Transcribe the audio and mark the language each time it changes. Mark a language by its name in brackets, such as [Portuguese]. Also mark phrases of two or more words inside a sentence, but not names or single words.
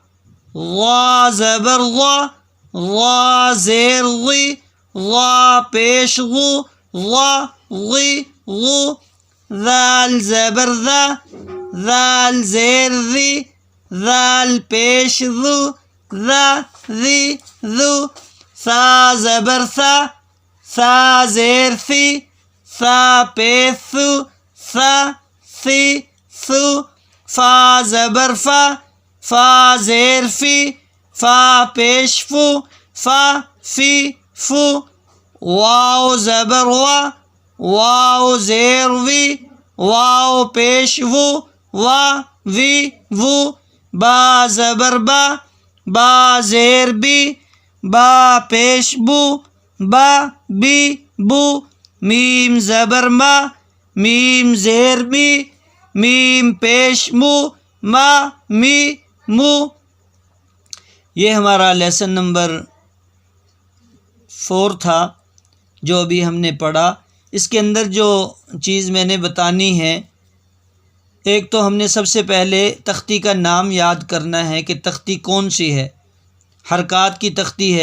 [Urdu] غا زبر غا، غا زیر غی، غا پیش غو، غا غی غو، ذال زبر ذا، ذال زیر ذی، ذال پیش ذو، ذا ذی ذو، ثا زبر ثا، ثا زیر ثی، ثا پیش ثو، ثا ثی ثو، فا زبر فا، فا زیر فی، فا پیش فو، فا فی فو، واو زبر وا، واو زیر وی، واو پیش وو، وا وی وو، با زبر با، با زیر بی، با پیش بو، با بی بو، میم زبر ما، میم زیر می، میم پیش مو، ما می مو۔ یہ ہمارا [English] lesson number [Urdu] 4 تھا جو ابھی ہم نے پڑھا۔ اس کے اندر جو چیز میں نے بتانی ہے، ایک تو ہم نے سب سے پہلے تختی کا نام یاد کرنا ہے کہ تختی کون سی ہے، حرکات کی تختی ہے۔